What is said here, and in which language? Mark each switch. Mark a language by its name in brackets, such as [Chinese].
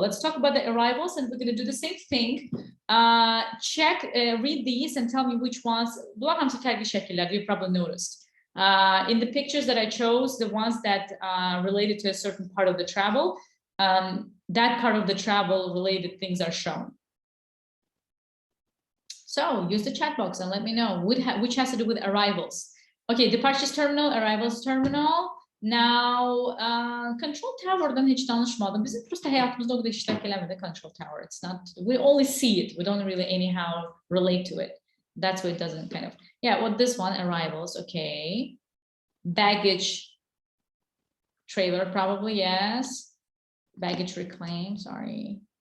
[English] Let's talk about the arrivals, and we're going to do the same thing. Read these and tell me which ones. [Azerbaijani] Bunlar hamısı fərqli şəkillər, [English] you probably noticed. In the pictures that I chose, the ones that related to a certain part of the travel, that part of the travel related things are shown. So use the chat box and let me know which has to do with arrivals. Okay, departures terminal, arrivals terminal. [Azerbaijani] Now, control tower'dan hiç danışmadım. Bizim prosta hayatımızda o kadar iştirak eləmədi control tower. [English] It's not, we only see it. We don't really anyhow relate to it. That's why it doesn't kind of, yeah, well, this one, arrivals, okay. Baggage trailer, probably, yes. Baggage reclaim, sorry.